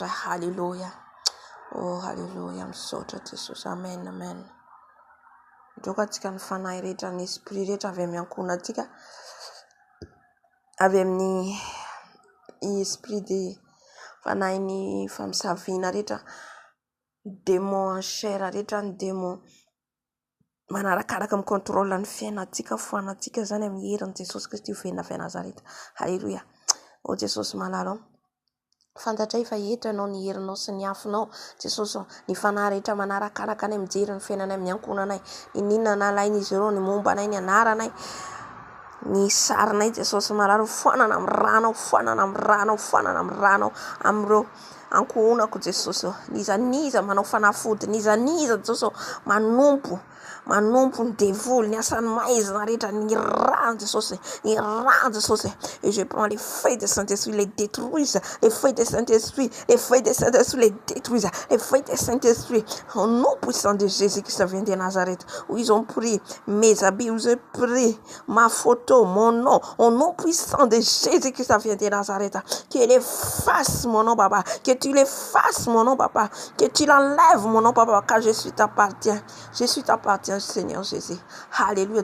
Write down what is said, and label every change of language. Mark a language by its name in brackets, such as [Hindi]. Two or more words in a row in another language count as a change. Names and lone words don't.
[Malagasy] Haleluia. Oh haleluia. Misaotra Jesosy. Amen. Amen. Joka antsika ny fanahy rehetra, ny esprit rehetra avy amin'ny ankona antsika, avy amin'ny [French] esprit de [Malagasy] fanahy ny famosaviana rehetra, [French] démon en chair [Malagasy] rehetra, ny démon manarakaraka amin'ny contrôle ny fiainantsika, foanantsika zany amin'ny herin'i Jesosy Kristy venina avy Nazareta. Haleluia. O Jesosy malala fantatra fa eto ianao ny herinao sy ny afinao Jesosy ny fanahy rehetra manarakaraka anay mijery ny fiainanay amin'ny ankonanay ninona nalain'izy ireo ny momba anay ny anaranay ny sarinay Jesosy malala foanana amin'ny ranao foanana amin'ny ranao foanana amin'ny ranao am'ireo ankonako Jesosy nizaniza manao fanafody nizaniza Jesosy manompo ny dévolu ny asany maizina rehetra ny rà Jesosy ny rà Jesosy [French] et je prends les feuilles de Saint-Esprit les détruisent les feuilles de Saint-Esprit les détruisent les feuilles de Saint-Esprit au nom puissant de Jésus-Christ vient de Nazareth où ils ont pris mes habits où ils ont pris ma photo mon nom au nom puissant de Jésus-Christ vient de Nazareth que les fasse mon nom papa que tu les fasses mon nom papa que tu l'enlèves mon nom papa car je suis t'appartiens Seigneur Jésus. Alléluia.